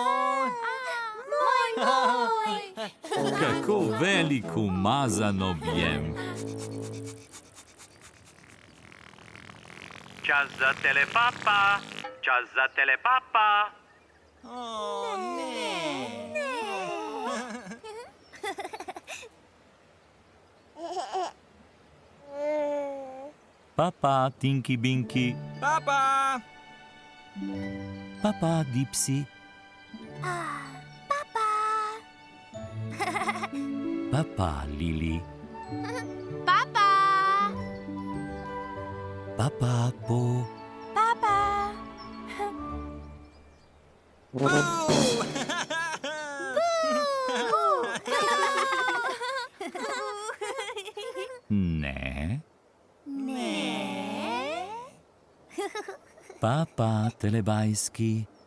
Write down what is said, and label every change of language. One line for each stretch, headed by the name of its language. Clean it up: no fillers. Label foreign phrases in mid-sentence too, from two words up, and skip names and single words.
Slovenian: Kako velik umazan objem. Čas za telepapa, čas za telepapa. Ne. Papa, Tinky Binky, Papa. papa, Dipsy, papa, Lili, papa, Po, ne, papa, telebajski,